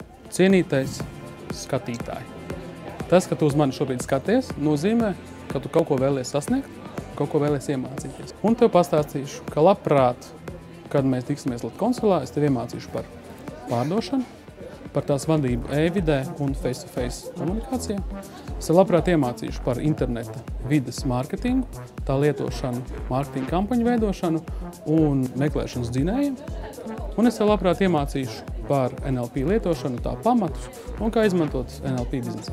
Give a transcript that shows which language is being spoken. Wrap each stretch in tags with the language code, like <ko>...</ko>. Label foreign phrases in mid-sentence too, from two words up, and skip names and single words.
<lv>Cienītais skatītāji. Tas, ka tu uz mani šobrīd skaties, nozīmē, ka tu kaut ko vēlies sasniegt, kaut ko vēlies iemācīties. Un tev pastāstīšu, ka labprāt, kad mēs tiksimies Latkonsulā, es tev iemācīšu par pārdošanu, par tās vadību e-vidē un</lv> <en>face-to-face</en> <lv>komunikācijā. Es tev labprāt iemācīšu par interneta vides mārketingu, tā lietošanu, mārketinga kampaņu veidošanu un meklēšanas dzinējiem. Un es tev labprāt iemācīšu par NLP lietošanu, tā pamatus un kā izmantot NLP biznesā.</lv>